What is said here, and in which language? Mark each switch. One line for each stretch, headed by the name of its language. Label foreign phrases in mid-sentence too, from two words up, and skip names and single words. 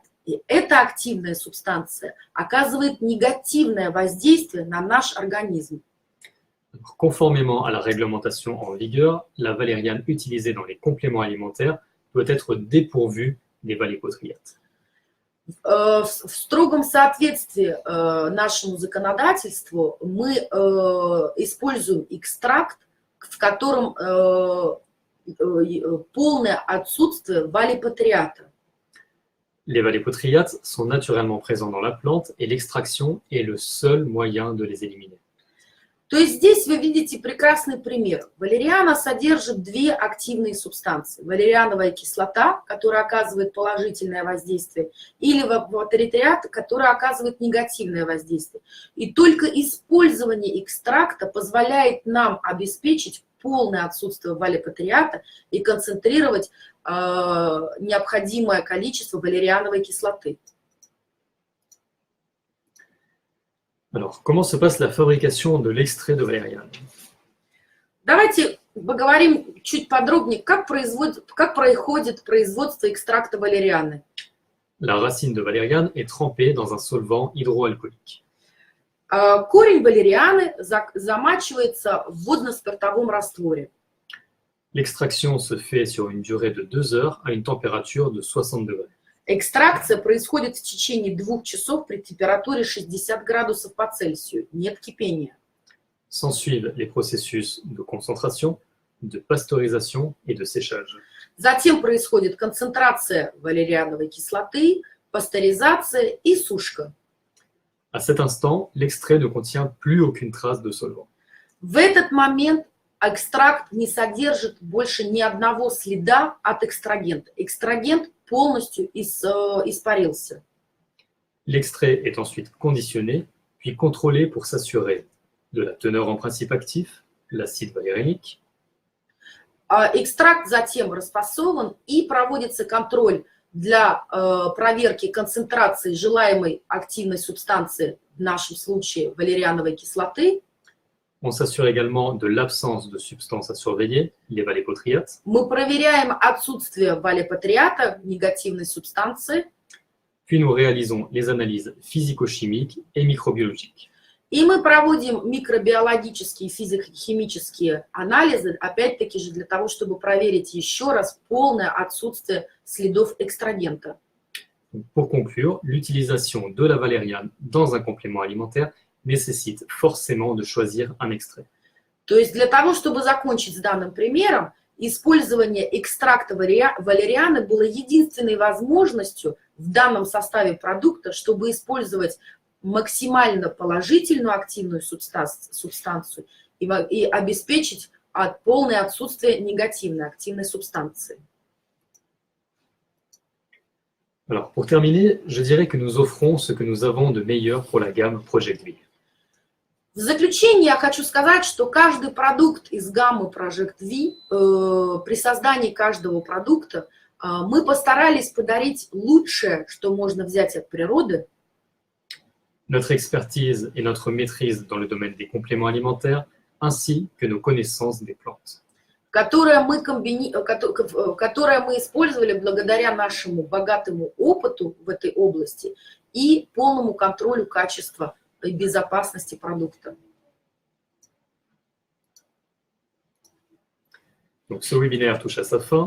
Russian: И эта активная субстанция оказывает негативное воздействие на наш организм.
French: Conformément à la réglementation en vigueur, la valériane utilisée dans les compléments alimentaires doit être dépourvue des vallépotriates.
Russian: В строгом соответствии нашему законодательству мы используем экстракт, в котором полное отсутствие валлипатриата.
French: Les vallépotriates sont naturellement présents dans la plante et l'extraction est le seul moyen de les éliminer.
Russian: То есть здесь вы видите прекрасный пример. Валериана содержит две активные субстанции. Валериановая кислота, которая оказывает положительное воздействие, или валлипатриат, который оказывает негативное воздействие. И только использование экстракта позволяет нам обеспечить полное отсутствие валлипатриата и концентрировать необходимое количество валериановой кислоты.
French: Alors, comment se passe la fabrication de l'extrait de valériane?
Russian: Давайте поговорим чуть подробнее, как происходит производство экстракта валерианы.
French: La racine de valériane est trempée dans un solvant hydroalcoolique.
Russian: Корень валерианы замачивается в водно-спиртовом растворе.
French: L'extraction se fait sur une durée de 2 heures à une température de 60 degrés.
Russian: Экстракция происходит в течение 2 часов при температуре 60 градусов по Цельсию. Нет кипения.
French: S'ensuivent les processus de concentration, de pasteurisation et de séchage.
Russian: Затем происходит концентрация валериановой кислоты, пастеризация и сушка.
French: À cet instant, l'extrait ne contient plus aucune trace de solvant.
Russian: В этот момент экстракт не содержит больше ни одного следа от экстрагента. Экстрагент полностью испарился.
French: L'extrait est ensuite conditionné, puis contrôlé pour s'assurer de la teneur en principe actif, l'acide valérianique,
Russian: Экстракт затем расфасован и проводится контроль для проверки концентрации желаемой активной субстанции, в нашем случае валериановой кислоты.
French: On s'assure également de l'absence de substances à surveiller, les valépotriates,
Russian: Мы проверяем отсутствие валепатриата, негативной субстанции,
French: puis nous réalisons les analyses physico-chimiques et microbiologiques.
Russian: и мы проводим микробиологические и физико-химические анализы, опять-таки же для того, чтобы проверить еще раз полное отсутствие следов экстрагента.
French: Pour conclure, l'utilisation de la valériane dans un complément alimentaire nécessite forcément de choisir un extrait.
Russian: То есть для того, чтобы закончить с данным примером, использование экстракта валерианы было единственной возможностью в данном составе продукта, чтобы использовать максимально положительную активную субстанцию и обеспечить полное отсутствие негативной активной субстанции.
French: Alors, pour terminer, je dirais que nous offrons ce que nous avons de meilleur pour la gamme Project V.
Russian: В заключение я хочу сказать, что каждый продукт из гаммы Project V, при создании каждого продукта, мы постарались подарить лучшее, что можно взять от природы.
French: Notre expertise et notre maîtrise dans le domaine des compléments alimentaires, ainsi que nos connaissances des plantes.
Russian: Которое мы использовали благодаря нашему богатому опыту в этой области и полному контролю качества и безопасности продукта.
French: Donc, ce webinaire touche à sa fin.